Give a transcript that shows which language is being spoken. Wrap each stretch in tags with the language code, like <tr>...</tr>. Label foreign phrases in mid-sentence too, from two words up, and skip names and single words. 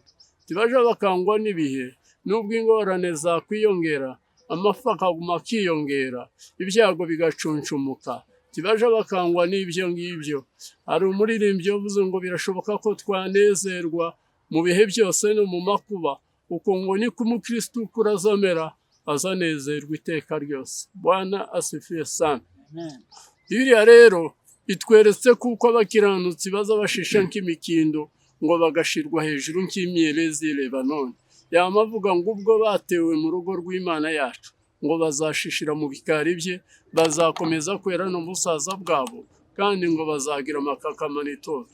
<rw>Tibaja bakangwa n'ibihe, nubwo ingorane zakwiyongera, amafa akaguma akiyongera, ibyago bigacunshumuka. Tibaja bakangwa n'ibyo ngibyo. Hari umuririmbyi wavuze ngo birashoboka ko twanezerwa mu bihe byose no mu makuba, uko ngo niko umukristo urazamera, azanezerwa iteka ryose.</rw> <sw>Bwana asifiwe sana. Amen.</sw> <rw>Biriya rero itweretse kuko abakiranutsi baza bashisha nk'imikindo ngo bagashirwa hejuru nk'imyerezi y'i Lebanoni. Yamavuga ngo ubwo batewe mu rugo rw'Imana yacu ngo bazashishira mu bikari bye, bazakomeza kwera no mu busaza bwabo, kandi ngo bazagira amakakama n'itoto.</rw>